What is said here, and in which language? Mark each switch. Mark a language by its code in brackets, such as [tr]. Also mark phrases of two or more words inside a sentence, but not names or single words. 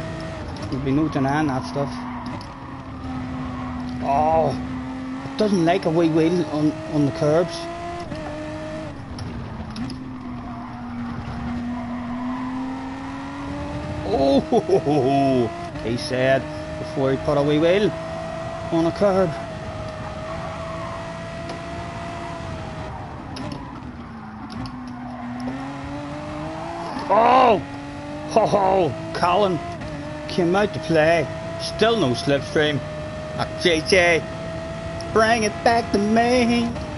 [en] There'll be no denying that stuff. Oh, it doesn't like a wee wheel on the curbs. Oh, he said before he put a wee wheel on a curb. Oh, ho ho, Colin came out to play. Still no slipstream. JJ, bring it back to me.